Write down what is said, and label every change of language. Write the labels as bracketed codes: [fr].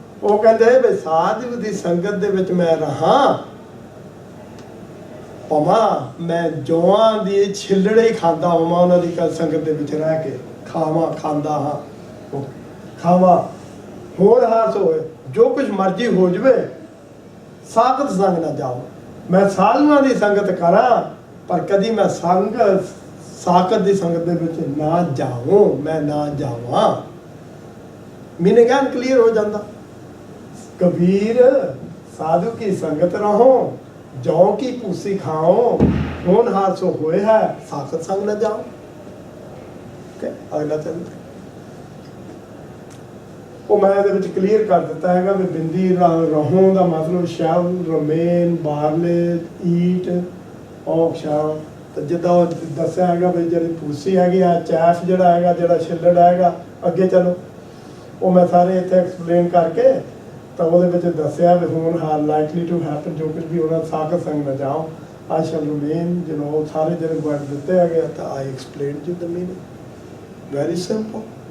[pa] ਉਹ ਕਹਿੰਦੇ ਵੀ ਸਾਧੂ ਦੀ ਸੰਗਤ ਦੇ ਵਿੱਚ ਮੈਂ ਰਹਾਂ, ਭਾਵੇਂ ਮੈਂ ਜੌਆਂ ਦੀ ਛਿੱਲੜੇ ਹੀ ਖਾਂਦਾ ਹੋਵਾਂ, ਉਹਨਾਂ ਦੀ ਸੰਗਤ ਦੇ ਵਿੱਚ ਰਹਿ ਕੇ ਖਾਂਦਾ ਹਾਂ, ਖਾਵਾਂ ਹੋਰ ਹਾਸ ਹੋਏ, ਜੋ ਕੁਝ ਮਰਜ਼ੀ ਹੋ ਜਵੇ, ਸਾਖਤ ਸੰਗ ਨਾ ਜਾਓ। ਮੈਂ ਸਾਧੂਆਂ ਦੀ ਸੰਗਤ ਕਰਾਂ, ਪਰ ਕਦੀ ਮੈਂ ਸਾਖਤ ਦੀ ਸੰਗਤ ਦੇ ਵਿੱਚ ਨਾ ਜਾਵਾਂ, ਮੈਂ ਨਾ ਜਾਵਾਂ। ਮੀਨਿੰਗ ਕਲੀਅਰ ਹੋ ਜਾਂਦਾ। [hi] कबीर साधु की संगत रहो, जौ की पूसी खाओ, होन हादसो होए है, साखत संग न जाओ। अगला चल, वो मैं [pa] ਇਹਦੇ ਵਿੱਚ ਕਲੀਅਰ ਕਰ ਦਿੱਤਾ ਹੈਗਾ ਵੀ ਬਿੰਦੀ ਰਹੋਂ ਦਾ ਮਤਲਬ ਸ਼ਵ, ਰਮੇਨ, ਬਾਰਲੇ, ਈਟ, ਔਖ ਸ਼ਵ। ਤੇ ਜਿੱਦਾਂ ਉਹ ਦੱਸਿਆ ਹੈਗਾ ਵੀ ਜਿਹੜੀ ਪੂਸੀ ਹੈਗੀ ਆ, ਚੈਫ ਜਿਹੜਾ ਹੈਗਾ, ਜਿਹੜਾ ਛਿੱਲੜ ਹੈਗਾ, ਅੱਗੇ ਚਲੋ ਉਹ ਮੈਂ ਸਾਰੇ ਇੱਥੇ ਐਕਸਪਲੇਨ ਕਰਕੇ ਤਾਂ ਉਹਦੇ ਵਿੱਚ ਦੱਸਿਆ ਵੀ ਹੁਣ [en] are likely to happen, [pa] ਜੋ ਕੁਝ ਵੀ ਹੋਣਾ ਸਾਖਤ ਸੰਗ ਨਾ ਜਾਓ, [en] I shall remain, [pa] ਉਹ ਸਾਰੇ ਜਿਹੜੇ ਵਰਡ ਦਿੱਤੇ ਹੈਗੇ ਤਾਂ [en] I explain you the meaning, very simple.